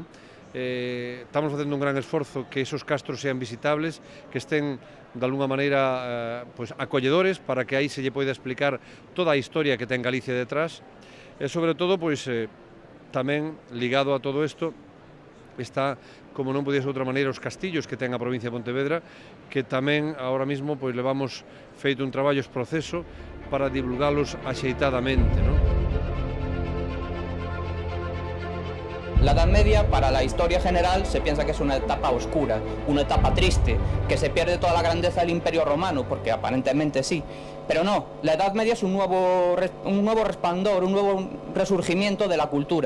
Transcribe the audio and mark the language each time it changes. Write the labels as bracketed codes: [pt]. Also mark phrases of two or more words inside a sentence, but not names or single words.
[gl] Estamos facendo un gran esforzo que [es] esos castros sean visitables, que estén de alguna [gl] maneira pois, acolledores para que aí se lle poida explicar toda a historia que ten Galicia detrás e, sobre todo, pois, tamén ligado a todo isto está, como non podía ser de outra maneira, os castillos que ten a provincia de Pontevedra, que tamén [es] ahora mismo [gl] pois levamos feito un traballo en proceso para divulgalos axeitadamente, non? [es] La Edad Media, para la historia general, se piensa que es una etapa oscura, una etapa triste, que se pierde toda la grandeza del Imperio Romano, porque aparentemente sí. Pero no, la Edad Media es un nuevo resplandor, un nuevo resurgimiento de la cultura.